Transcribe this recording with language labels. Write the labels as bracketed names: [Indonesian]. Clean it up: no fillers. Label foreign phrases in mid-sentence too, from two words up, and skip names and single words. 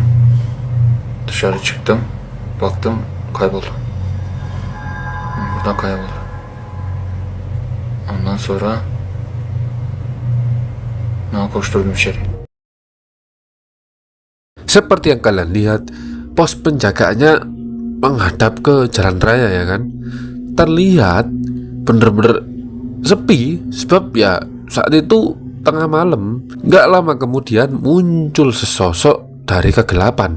[Turkish] Dışarı çıktım. Baktım kayboldu. Buradan kayboldu. Ondan sonra koşturdum içeri. [Indonesian] Seperti yang kalian lihat, pos penjagaannya menghadap ke jalan raya ya kan. Terlihat bener-bener sepi. Sebab ya saat itu tengah malam. Gak lama kemudian muncul sesosok dari kegelapan.